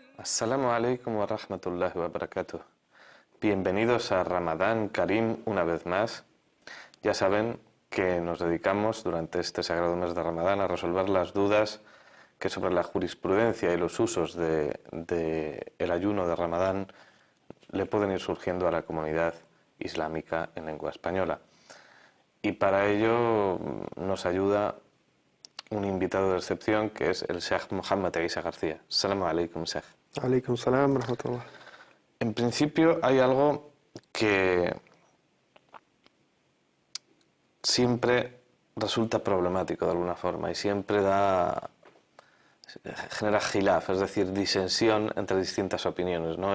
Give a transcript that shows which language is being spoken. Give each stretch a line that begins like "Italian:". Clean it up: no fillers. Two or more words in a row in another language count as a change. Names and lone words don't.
Arabic: السلام عليكم ورحمة الله وبركاته.
Spanish: Bienvenidos a Ramadán Karim una vez más. Ya saben que nos dedicamos durante este sagrado mes de Ramadán a resolver las dudas que sobre la jurisprudencia y los usos del ayuno de Ramadán le pueden ir surgiendo a la comunidad islámica en lengua española. Y para ello nos ayuda un invitado de excepción que es el Sheikh Mohammed Isa García.
Arabic: السلام عليكم, Sheikh. عليكم السلام، رحمة الله.
Spanish: En principio hay algo que siempre resulta problemático de alguna forma y siempre genera khilaf, es decir, disensión entre distintas opiniones, ¿no?